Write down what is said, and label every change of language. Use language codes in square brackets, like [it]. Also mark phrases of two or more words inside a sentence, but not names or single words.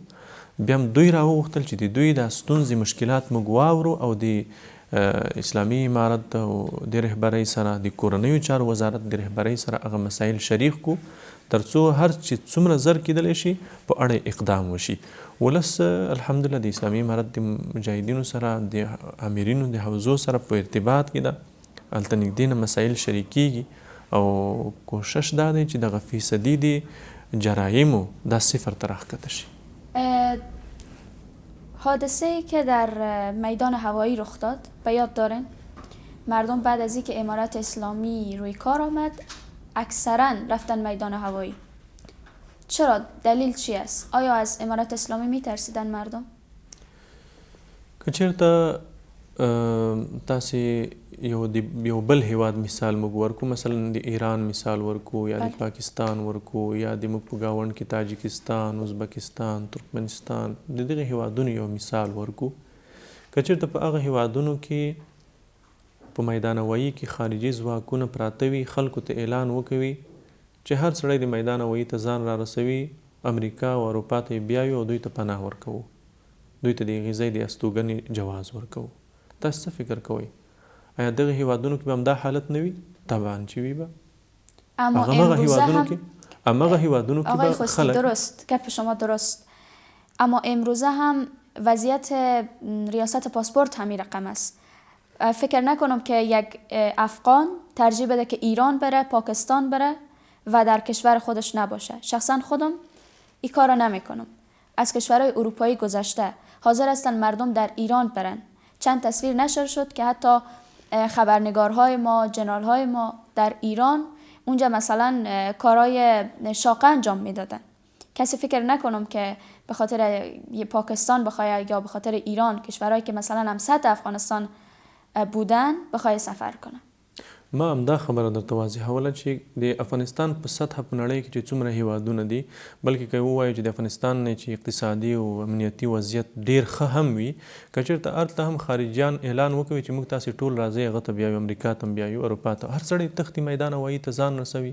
[ps] بیا هم دوی راوغوښتل چې د دوی دا ستونزې مشکلات موږ واورو او د اسلامي امارت او د رهبرۍ سره د کورنیو چارو وزارت د رهبرۍ سره هغه مسایل شریک کو ترڅو هر چې څومره زر کیدلی شي په اړه اقدام وشي. ولس الحمدلله د اسلامي امارت د مجاهدینو سره د امیرینو د حوزو سره په ارتباط کې ده. هلته نږدې نه مسایل شریکیږي او کوشش دا دی چې دغه فیصدي د جرایمو دا صفر ته راښکته شي. [fa] حادثه‌ای که در میدان هوایی رخ داد به یاد دارین؟ مردم بعد از اینکه امارت اسلامی روی کار آمد اکثرا رفتن میدان هوایی. چرا؟ دلیل چی است؟ آیا از امارت اسلامی میترسیدن مردم؟ [ps] که چیرته تاسې یو بل هیواد مثال موږ ورکو، مثلا د ایران مثال ورکو یا د پاکستان ورکو یا د موږ په ګاونډ کې تاجکستان، ازبکستان، ترکمنستان د دغه هیوادونو یو مثال ورکو. که چیرته په هغه هیوادونو کې په میدان هوایي کې خارجي ځواکونه پراته وي، خلکو ته اعلان وکوي چې هر سړی د میدان هوایي ته ځان را رسوي، امریکا او اروپا ته بیایو او دوی ته پناه ورکوو، دوی ته د هغې ځای د استوګنې جواز ورکوو. تاسو څه فکر کوئ؟ آیا دغه هیوادونو کې به هم دا حالت نه وي؟ طبعا چې وي به. [fa] اما [ps] همغه هیوادونو کې [fa] آقای به خوستی [ps] خلک [fa] درست، گپ شما درست، اما امروزه هم وضعیت ریاست پاسپورت همین رقم است. فکر نکنم که یک افغان ترجیح بده که ایران بره، پاکستان بره و در کشور خودش نباشه. شخصا خودم این کار را نمیکنم. از کشورهای اروپایی گذشته حاضر هستن مردم در ایران برن. چند تصویر نشر شد که حتی خبرنگارهای ما، جنرالهای ما در ایران اونجا مثلا کارهای شاقه انجام میدادن. کسی فکر نکنم که به خاطر پاکستان بخواه یا به خاطر ایران، کشورهایی که مثلا هم سطح افغانستان بودن، بخواه سفر کنه. [ps] ما هم دا خبره درته واضحوله چې د افغانستان په سطح په نړۍ کې چې څومره هیوادونه دي، بلکې که ووایو چې د افغانستان نه چې اقتصادي او امنیتي وضعیت ډیر ښه هم وي، که چېرته هلته هم خارجیان اعلان وکوي چې موږ تاسې ټول راځئ هغه ته بیایو، امریکا ته بیایو، اروپا ته، هر سړی تښتي میدان هوایي ته ځان رسوي.